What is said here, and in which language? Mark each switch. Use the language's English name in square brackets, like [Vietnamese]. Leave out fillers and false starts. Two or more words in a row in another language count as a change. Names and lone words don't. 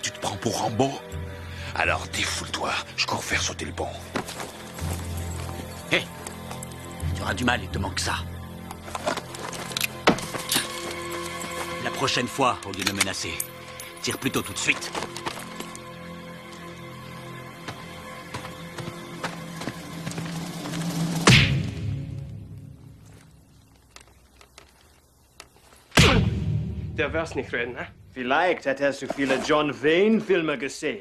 [French] Tu te prends pour Rambo? Alors défoule-toi. Je cours faire sauter le pont. Hé, tu auras du mal, il te manque ça. La prochaine fois, au lieu de me menacer, tire plutôt tout de suite. [German] Der wär's nicht reden, ne? Vielleicht hat er so viele John Wayne-Filme gesehen.